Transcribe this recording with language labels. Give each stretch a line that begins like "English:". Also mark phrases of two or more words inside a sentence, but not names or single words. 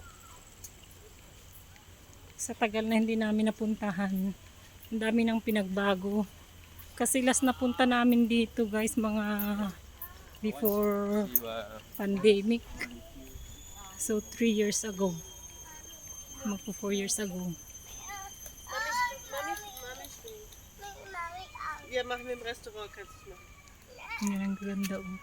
Filipino: Sa tagal na hindi namin napuntahan, ang dami nang pinagbago. Kasi last napunta namin dito guys, mga
English: before pandemic.
Filipino: So
English: 3 years ago.
Filipino: Magpo
English: 4 years ago.
German: Wir machen im Restaurant, kannst du machen.
Filipino: Yan ang ganda.